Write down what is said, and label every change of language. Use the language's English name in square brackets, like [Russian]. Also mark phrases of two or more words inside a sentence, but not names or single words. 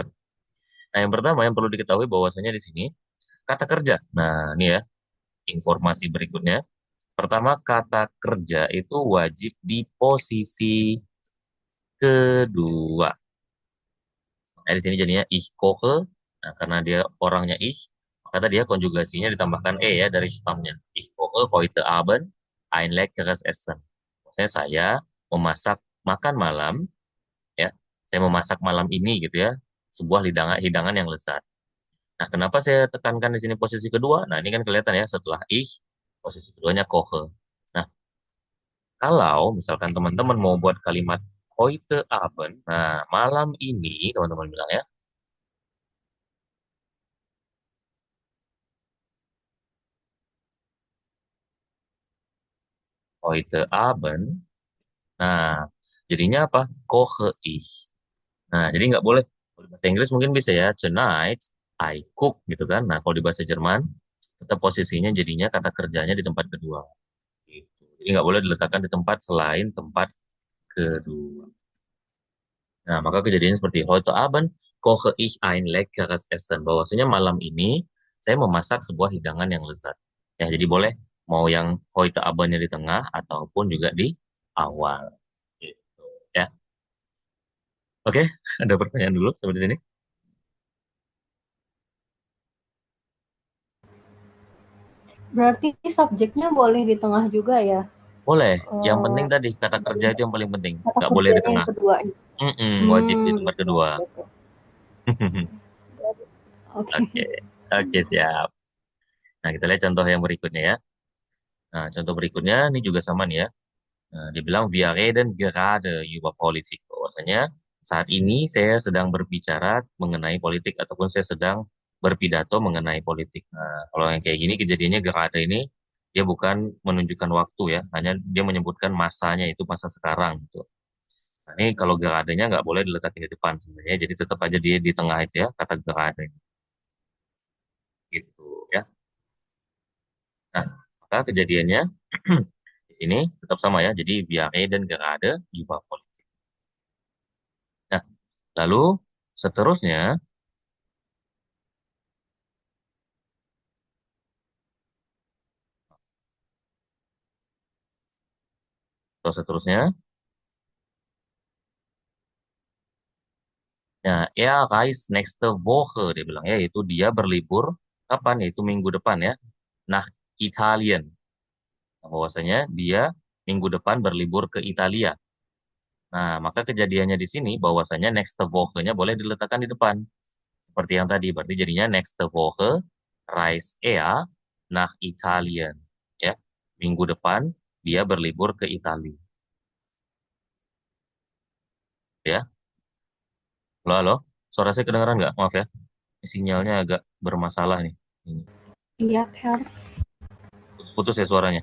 [Indonesian] Nah, yang pertama yang perlu diketahui bahwasanya di sini kata kerja. Nah, ini ya informasi berikutnya. Pertama, kata kerja itu wajib di posisi kedua. Nah, di sini jadinya [German] ich koche. [Indonesian] Nah, karena dia orangnya ich, maka tadi ya konjugasinya ditambahkan e ya dari stamnya. [German] Ich koche heute Abend ein leckeres Essen. [Indonesian] Maksudnya saya memasak makan malam, ya. Saya memasak malam ini gitu ya. sebuah hidangan yang lezat. Nah, kenapa saya tekankan di sini posisi kedua? Nah, ini kan kelihatan ya setelah ich, posisi keduanya kohe. Nah, kalau misalkan teman-teman mau buat kalimat [German] heute Abend, [Indonesian] nah malam ini teman-teman bilang ya, [German] heute Abend. [Indonesian] Nah, jadinya apa? [German] Koche ich. [Indonesian] Nah, jadi nggak boleh. Kalau di bahasa Inggris mungkin bisa ya, [English] tonight I cook [Indonesian] gitu kan. Nah, kalau di bahasa Jerman, tetap posisinya jadinya kata kerjanya di tempat kedua. Gitu. Jadi nggak boleh diletakkan di tempat selain tempat kedua. Nah, maka kejadiannya seperti [German] heute Abend koche ich ein leckeres Essen. [Indonesian] Bahwasanya malam ini saya memasak sebuah hidangan yang lezat. Ya, jadi boleh mau yang [German] heute Abendnya [Indonesian] di tengah ataupun juga di awal. Gitu. Ya, oke. Ada pertanyaan dulu sampai di sini. Berarti subjeknya boleh di tengah juga ya? Boleh. Yang penting Eh, tadi kata kerja itu yang paling penting. Kata Nggak boleh di kerjanya yang tengah. kedua. Wajib di tempat Iya, kedua. oke. Oke. Oke, oke siap. Nah, kita lihat contoh yang berikutnya ya. Nah, contoh berikutnya ini juga sama nih ya. Nah, dibilang [German] wir reden gerade über Politik. [Indonesian] Bahwasanya saat ini saya sedang berbicara mengenai politik ataupun saya sedang berpidato mengenai politik. Nah, kalau yang kayak gini kejadiannya gerade ini dia bukan menunjukkan waktu ya, hanya dia menyebutkan masanya itu masa sekarang gitu. Nah, ini kalau geradenya nggak boleh diletakin di depan sebenarnya, jadi tetap aja dia di tengah itu ya kata gerade gitu ya. Nah, maka kejadiannya di sini tetap sama ya. Jadi [German] wir reden gerade über Politik. [Indonesian] Nah, lalu seterusnya, atau seterusnya, ya, [German] reist nächste Woche, [Indonesian] dia bilang ya, yaitu dia berlibur, kapan? Yaitu minggu depan ya, nah Italien. Nah, bahwasanya dia minggu depan berlibur ke Italia. Nah, maka kejadiannya di sini bahwasanya [German] nächste Woche-nya [Indonesian] boleh diletakkan di depan. Seperti yang tadi, berarti jadinya [German] nächste Woche reist er nach Italien. [Indonesian] Ya, minggu depan dia berlibur ke Italia. Ya, halo, halo. Suara saya kedengaran nggak? Maaf ya. Sinyalnya agak bermasalah nih. Ini. Iya, Kak. Putus-putus ya suaranya.